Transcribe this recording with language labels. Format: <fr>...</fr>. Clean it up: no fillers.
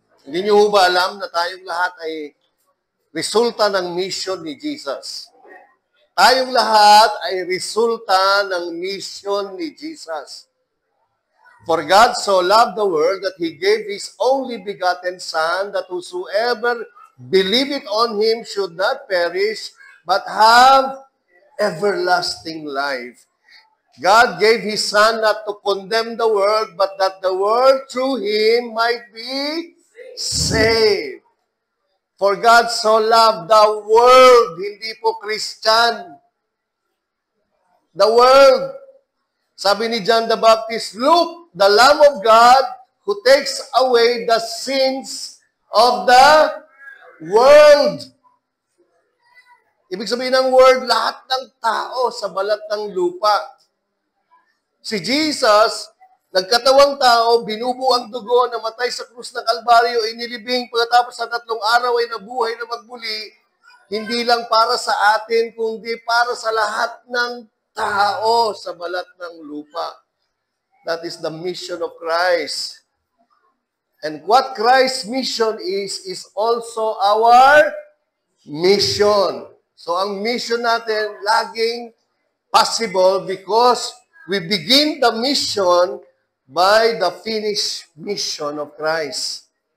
<tl>Hindi niyo ba alam na tayong lahat ay resulta ng mission ni Jesus? Tayong lahat ay resulta ng mission ni Jesus.</tl> <en>For God so loved the world that He gave His only begotten Son, that whosoever believeth on Him should not perish, but have everlasting life. God gave His Son not to condemn the world, but that the world through Him might be saved. For God so loved the world,</en> <tl>hindi po</tl> <en>Christian. The world. Sabi ni John the Baptist, look, the Lamb of God who takes away the sins of the world.</en> <tl>Ibig sabihin ng word, lahat ng tao sa balat ng lupa. Si Jesus, nagkatawang tao, binubuo ang dugo, namatay sa krus ng Kalbaryo, inilibing, pagkatapos sa 3 araw ay nabuhay na magbuli, hindi lang para sa atin, kundi para sa lahat ng tao sa balat ng lupa.</tl> <en>That is the mission of Christ. And what Christ's mission is also our mission.</en> <tl>So ang mission natin laging</tl> <en>possible because we begin the mission by the finished mission of Christ.</en>